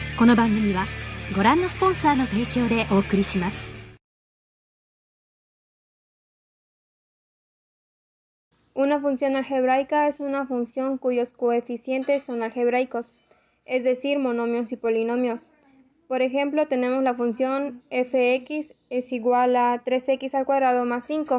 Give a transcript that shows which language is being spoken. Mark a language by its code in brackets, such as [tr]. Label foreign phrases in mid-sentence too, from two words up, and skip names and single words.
[ja] この番組はご覧のスポンサーの提供でお送りします。 [es] Una función algebraica es una función cuyos coeficientes son algebraicos, es decir, monomios y polinomios. Por ejemplo, tenemos la función fx es igual a 3x al cuadrado más 5.